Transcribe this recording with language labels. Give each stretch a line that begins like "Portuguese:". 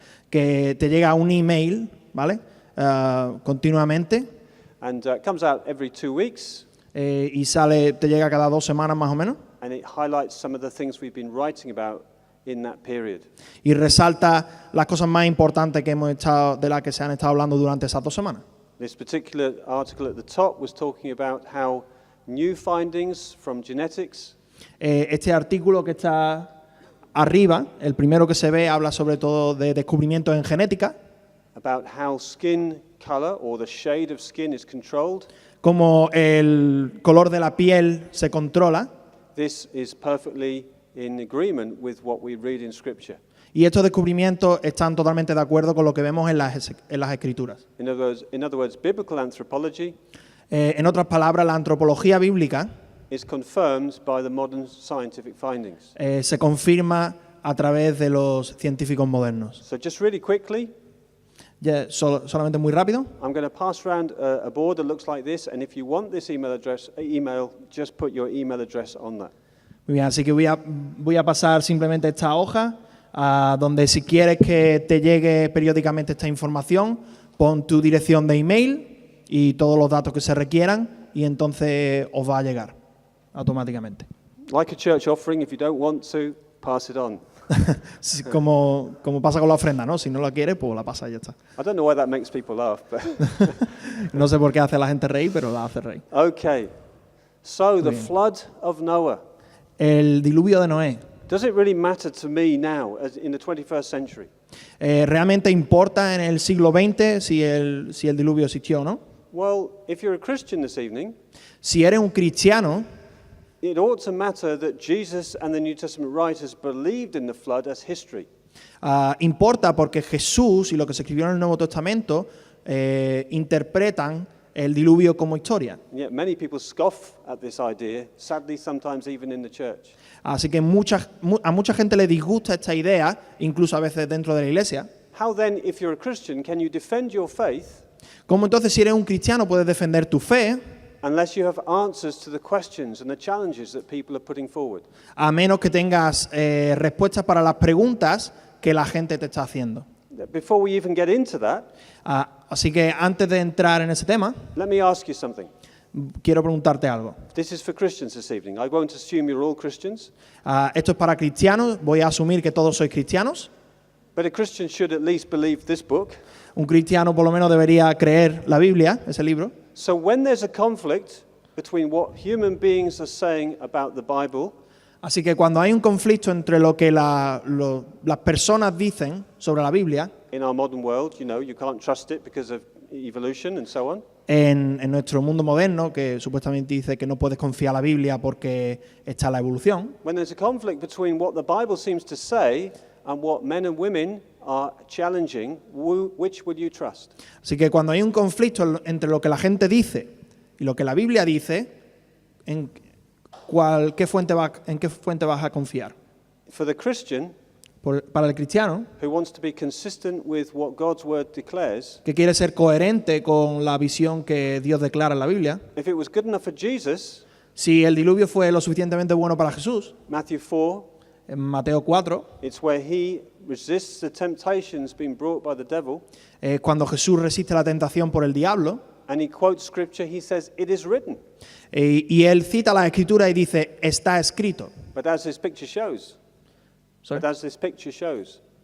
Spanish: Que te llega un email, ¿vale? Continuamente.
English: And it comes out every 2 weeks.
Spanish: Y te llega cada 2 semanas más o menos.
English: And it highlights some of the things we've been writing about in that period.
Spanish: Y resalta las cosas más importantes de las que se han estado hablando durante esas 2 semanas.
English: This particular article at the top was talking about how new findings from genetics.
Spanish: Este artículo que está arriba, el primero que se ve, habla sobre todo de descubrimientos en genética.
English: About how skin color or the shade of skin is controlled.
Spanish: Cómo el color de la piel se controla.
English: This is perfectly in agreement with what we read in Scripture.
Spanish: Y estos descubrimientos están totalmente de acuerdo con lo que vemos en las Escrituras.
English: In other words, biblical anthropology
Spanish: En otras palabras, la antropología bíblica
English: is confirmed by the modern scientific findings.
Spanish: se confirma a través de los científicos modernos.
English: So just really quickly,
Spanish: Ya, solamente muy rápido.
English: I'm going to pass around a board that looks like this, and if you want this email, just put your email address on that.
Spanish: Muy bien, así que voy a pasar simplemente esta hoja, donde si quieres que te llegue periódicamente esta información, pon tu dirección de email y todos los datos que se requieran y entonces os va a llegar automáticamente.
English: Like a church offering, if you don't want to, pass it on.
Spanish: como pasa con la ofrenda, ¿no? Si no la quieres, pues la pasa y ya está.
English: I don't know why that makes people laugh, but
Spanish: No sé por qué hace a la gente reír, pero la hace reír.
English: okay. So the
Spanish: bien.
English: flood of Noah.
Spanish: El diluvio de Noé.
English: Does it really matter to me now, as in the 21st century?
Spanish: ¿Realmente importa en el siglo XX si el diluvio existió o no?
English: Well, if you're a Christian this evening,
Spanish: Si eres un cristiano,
English: it ought to matter that Jesus and the New Testament writers believed in the flood as history.
Spanish: importa porque Jesús y lo que se escribió en el Nuevo Testamento interpretan el diluvio como historia.
English: And yet many people scoff at this idea, sadly sometimes even in the church.
Spanish: Así que a mucha gente le disgusta esta idea, incluso a veces dentro de la iglesia.
English: How then, if you're a Christian, can you defend your faith
Spanish: ¿Cómo entonces si eres un cristiano puedes defender tu fe
English: unless you have answers to the questions and the challenges that people are putting forward?
Spanish: a menos que tengas respuestas para las preguntas que la gente te está haciendo?
English: Before we even get into that,
Spanish: Así que antes de entrar en ese tema,
English: let me ask you something.
Spanish: quiero preguntarte algo.
English: This is for Christians this evening. I won't assume you're all Christians,
Spanish: Esto es para cristianos, voy a asumir que todos sois cristianos.
English: but a Christian should at least believe this book.
Spanish: Un cristiano por lo menos debería creer la Biblia, ese libro.
English: So when there's a conflict between what human beings are saying about the Bible
Spanish: Así que cuando hay un conflicto entre lo que las personas dicen sobre la Biblia,
English: in our modern world, you can't trust it because of evolution and so on.
Spanish: en nuestro mundo moderno, que supuestamente dice que no puedes confiar en la Biblia porque está la evolución,
English: When there's a conflict between what the Bible seems to say and what men and women are challenging, which will you trust?
Spanish: así que cuando hay un conflicto entre lo que la gente dice y lo que la Biblia dice, ¿en qué fuente vas a confiar?
English: For the Christian
Spanish: Para el cristiano,
English: who wants to be consistent with what God's word declares,
Spanish: que quiere ser coherente con la visión que Dios declara en la Biblia,
English: if it was good enough for Jesus,
Spanish: si el diluvio fue lo suficientemente bueno para Jesús,
English: Matthew 4,
Spanish: en Mateo 4,
English: it's where he resists the temptations being brought by the devil,
Spanish: cuando Jesús resiste la tentación por el diablo,
English: and he quotes scripture, he says, it is written.
Spanish: y él cita la Escritura y dice, está escrito.
English: But as this picture shows, Sorry? but as this picture shows,